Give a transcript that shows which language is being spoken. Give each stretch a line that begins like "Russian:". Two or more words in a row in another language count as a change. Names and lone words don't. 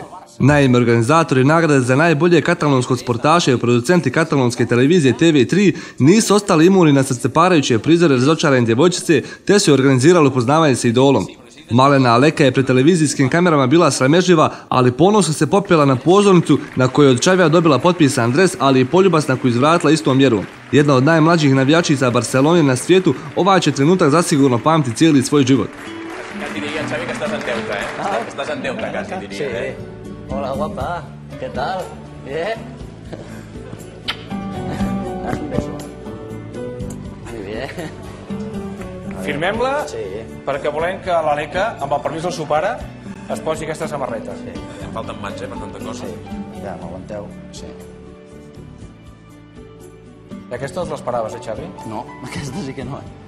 Croatian: Naime, organizatori nagrade za najbolje katalonskog sportaša i producenti katalonske televizije TV3 nisu ostali imuni na srceparajuće prizore razočarane djevojčice, te su organizirali upoznavanje s idolom. Malena Aleka je pred televizijskim kamerama bila sramežljiva, ali ponosno se popela na pozornicu na kojoj od Xavija dobila potpisan dres, ali i poljubas na koju izvratila istom mjerom. Jedna od najmlađih navijačica Barcelone na svijetu, ovaj će trenutak zasigurno pamti cijeli svoj život.
Spanish: Hola, guapa. ¿Qué tal? ¿Bien? Un beso. Muy bien.
Catalan: Firmem-la perquè volem que l'Aleka, amb el permís del seu pare, es posi aquesta samarreta. Em falten mans, per tanta cosa. Ja, m'aguanteu. Sí. I aquesta us l'esperaves, Xavi? No, aquesta sí que no.